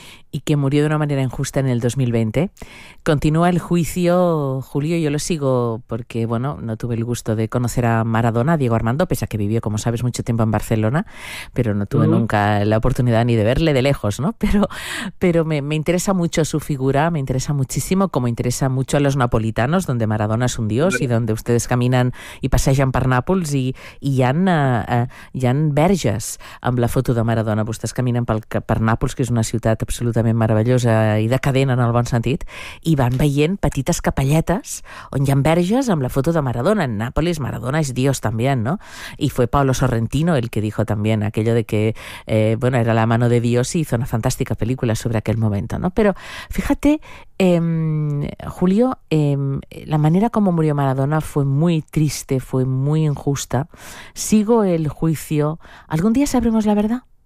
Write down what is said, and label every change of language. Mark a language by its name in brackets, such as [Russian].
[Spanish] y que murió de una manera injusta en el 2020. Continúa el juicio, Julio, yo lo sigo porque, bueno, no tuve el gusto de conocer a Maradona, Diego Armando, pese a que vivió, como sabes, mucho tiempo en Barcelona, pero no tuve nunca la oportunidad ni de verle de lejos, ¿no? Pero me interesa mucho su figura, me interesa muchísimo, como interesa mucho a los napolitanos, donde Maradona es un dios y donde ustedes caminan y [Catalan] passegen per Nàpols i hi ha verges amb la foto de Maradona. Vostès caminen per Nàpols, que és una ciutat absolutament meravellosa i decadent en el bon sentit, i van veient petites capelletes on hi ha verges amb la foto de Maradona. [Spanish] En Nàpolis Maradona és dios també, no? I fue Paolo Sorrentino el que dijo también aquello de que era la mano de Dios y hizo una fantástica película sobre aquel momento, ¿no? Pero fíjate, Julio, la manera como murió Maradona fue muy triste, fue muy injusta. Sigo el juicio. ¿Algún día sabremos la verdad?